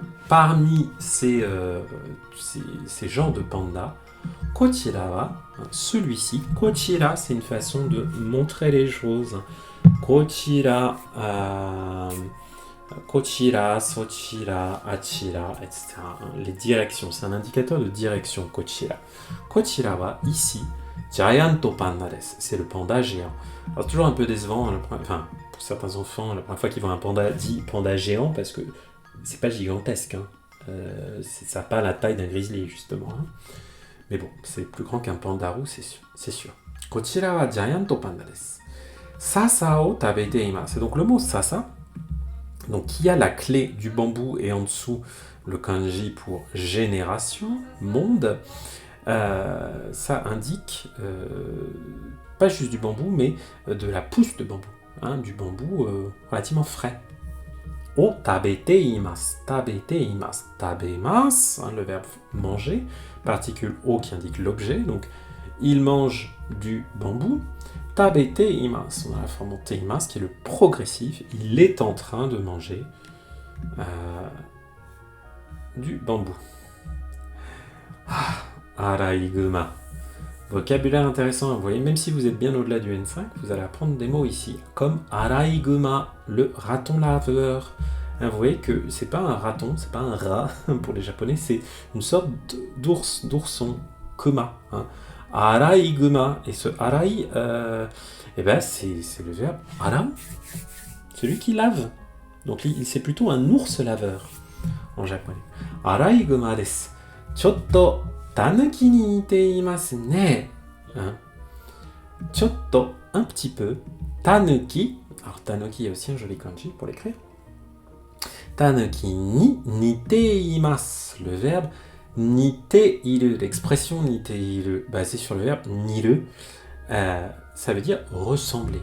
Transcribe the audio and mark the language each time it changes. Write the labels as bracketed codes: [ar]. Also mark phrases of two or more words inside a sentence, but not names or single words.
[fr] Parmi ces genres de pandas, [ja] こちら は, [fr] celui-ci, kochira, c'est une façon de montrer les choses. [ja] こちら こちら そちら あちら, [fr] etc. Les directions, c'est un indicateur de direction, kochira. [ja] こちら は, ici, ジャイアント パンダ です, [fr] c'est le panda géant. Alors c'est toujours un peu décevant, enfin, pour certains enfants, la première fois qu'ils voient un panda, dit panda géant, parce que c'est pas gigantesque, hein. Ça n'a pas la taille d'un grizzly, justement. Hein. Mais bon, c'est plus grand qu'un pandarou, c'est sûr. [ja] こちら は ジャイアント パンダ です. 笹 を 食べて います. [fr] C'est donc le mot sasa, donc qui a la clé du bambou et en dessous le kanji pour génération, monde. Ça indique pas juste du bambou, mais de la pousse de bambou, hein, du bambou relativement frais. [ja] を 食べて います 食べて います 食べます, [fr] hein, le verbe manger, particule o qui indique l'objet, donc il mange du bambou. [ja] 食べて います, [fr] on a la forme teimasu qui est le progressif, il est en train de manger du bambou. Araiguma. Vocabulaire intéressant, vous voyez, même si vous êtes bien au-delà du N5, vous allez apprendre des mots ici, comme Araiguma, le raton laveur. Hein, vous voyez que c'est pas un raton, c'est pas un rat pour les japonais, c'est une sorte d'ourson, kuma. Hein. Araiguma, et ce arai, c'est le verbe ara, celui qui lave. Donc c'est plutôt un ours laveur en japonais. [ja] アライグマ です. ちょっと 狸 に 似て います ね. [fr] Chotto, un petit peu. Tanuki, alors tanuki, il y a aussi un joli kanji pour l'écrire. [ja] 狸 に 似て います, [fr] le verbe [ja] 似て いる, [fr] l'expression [ja] 似て いる, [fr] basée sur le verbe niru, ça veut dire ressembler.